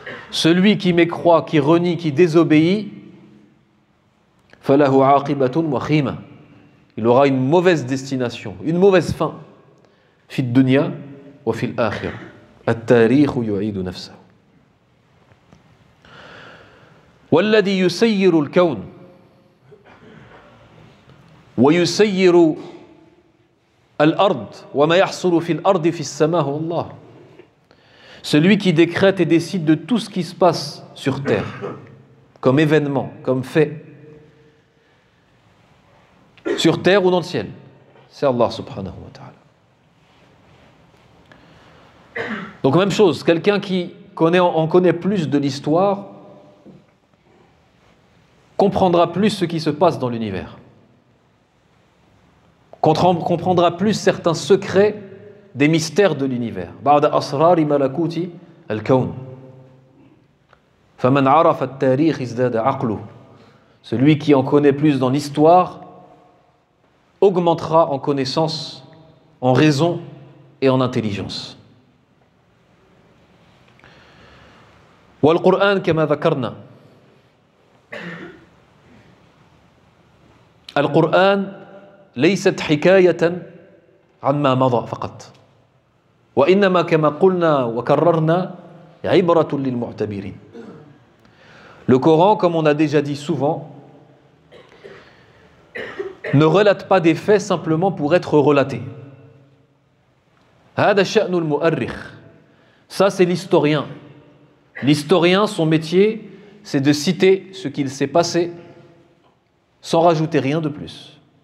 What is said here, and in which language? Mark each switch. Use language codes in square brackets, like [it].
[fr] Celui qui mécroit, qui renie, qui désobéit, [ar] falahu aqibatun wakhima, [fr] il aura une mauvaise destination, une mauvaise fin, [ar] fi dunya wa fil akhirah. At-tarikh yu'idu nafsahu. والذي يسير الكون ويسير الأرض وما يحصل في الأرض في السماء هو الله. [fr] Celui qui décrète et décide de tout ce qui se passe sur terre, comme événement, comme fait, sur terre ou dans le ciel, c'est Allah subhanahu wa ta'ala. Donc même chose, quelqu'un qui en connaît plus de l'histoire comprendra plus ce qui se passe dans l'univers, comprendra plus certains secrets des mystères de l'univers. [ar] بعد أسرار ملكوت الكون. فمن عرف التاريخ ازداد عقله. [fr] Celui qui en connaît plus dans l'histoire augmentera en connaissance, en raison et en intelligence. [ar] والقرآن كما ذكرنا القرآن ليست حكاية عما مضى فقط وإنما كما قلنا وكررنا عبرة للمعتبرين. [fr] Le Coran, comme on a déjà dit souvent, ne relate pas des faits simplement pour être relaté. [ar] هذا شأن المؤرخ. [fr] Ça, c'est l'historien. L'historien, son métier, c'est de citer ce qu'il s'est passé sans rajouter rien de plus.